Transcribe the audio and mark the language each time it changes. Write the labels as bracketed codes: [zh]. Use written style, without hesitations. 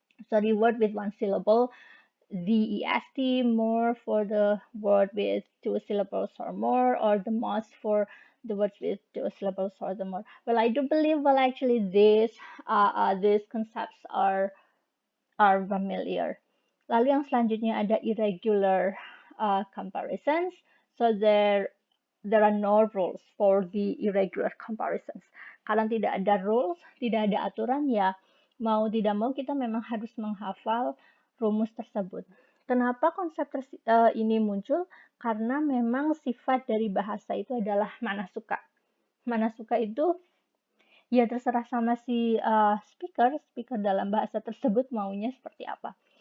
[en] So the word with one syllable, the est more for the word with two syllables or more, or the most for the words with two syllables or the more. Well, I do believe actually these concepts are familiar. [id] Lalu yang selanjutnya ada irregular comparisons. [en] So there are no rules for the irregular comparisons. [id] Karena tidak ada rules, tidak ada aturan, ya mau tidak mau kita memang harus menghafal rumus tersebut. Kenapa konsep ini muncul? Karena memang sifat dari bahasa itu adalah mana suka. Mana suka itu ya terserah sama si speaker dalam bahasa tersebut maunya seperti apa.